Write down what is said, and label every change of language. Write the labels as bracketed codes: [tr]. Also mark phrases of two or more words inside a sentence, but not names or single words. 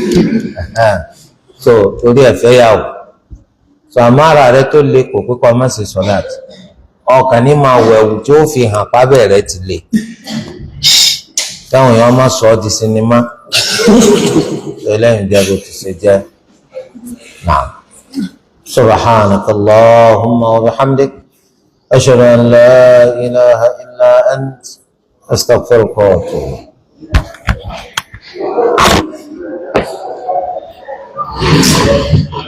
[yo] so torí ẹ̀ fẹ́yàwó so àmọ́ ara rẹ̀ tó le kò pé kọ́ ọ má ṣe sọ́láàtì ọkàn ní máa wẹ̀wù tí ó fi hàn pábẹ́ rẹ̀ ti le táwọn èèyàn máa sọ ọ́ di sinimá lẹ́yìn jẹ́ bó ti ṣe jẹ́ náà. [ar] سبحانك اللهم وبحمدك أشهد أن لا إله إلا أنت أستغفرك وأتوب إليك